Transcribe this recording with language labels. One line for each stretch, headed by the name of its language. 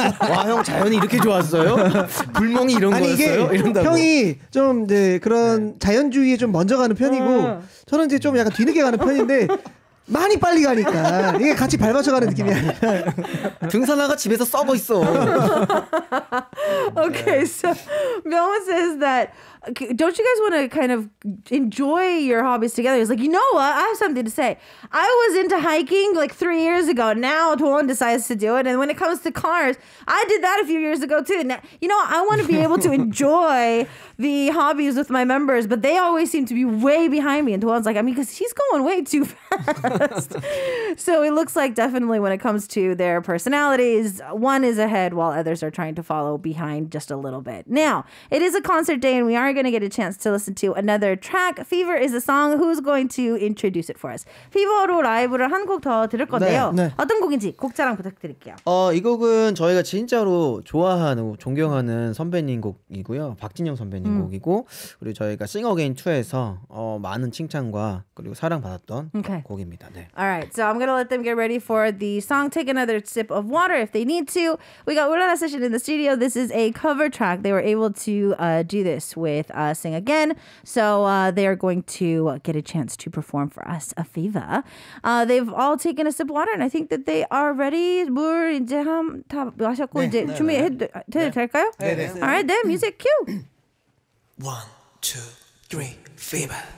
Korean: 와, 형 자연이 이렇게 좋았어요? 불멍이 이런 거였어요? 이런다고. 형이 좀 이제 그런 자연주의에 좀 먼저 가는 편이고 저는 이제 좀 약간 뒤늦게 가는 편인데 많이 빨리 가니까 이게 같이 밟아서 가는 느낌이 아니라 등산화가 집에서 썩어 있어.
English: Okay, so Myung says that don't you guys want to kind of enjoy your hobbies together? He's like, you know what? I have something to say. I was into hiking like 3 years ago. Now Tuan decides to do it. And when it comes to cars, I did that a few years ago too. Now, you know, I want to be able to enjoy the hobbies with my members, but they always seem to be way behind me. And Tuan's like, I mean, because he's going way too fast. So it looks like definitely when it comes to their personalities, one is ahead while others are trying to follow behind just a little bit. Now, it is a concert day and we are going to get a chance to listen to another track. Fever is a song. Who's going to introduce it for us?
Korean: Fever로 라이브를 한 곡 더 들을 건데요. 네. 어떤 곡인지 곡 자랑 부탁드릴게요. 이 곡은 저희가 진짜로 좋아하는 존경하는 선배님 곡이고요. 박진영 선배님 곡이고 그리고 저희가 Sing Again 2에서 많은 칭찬과 그리고 사랑받았던 곡입니다. 네.
English: All right, so I'm going to let them get ready for the song. Take another sip of water if they need to. We got Ulala Session in the studio. This is a cover track. They were able to do this with Sing Again. So they are going to get a chance to perform for us a Fever. They've all taken a sip of water and I think that they are ready.
Korean: 물 이제 다 마셨고 이제 준비해도 될까요? 네.
English: All right, then music cue. 1, 2, 3, Fever.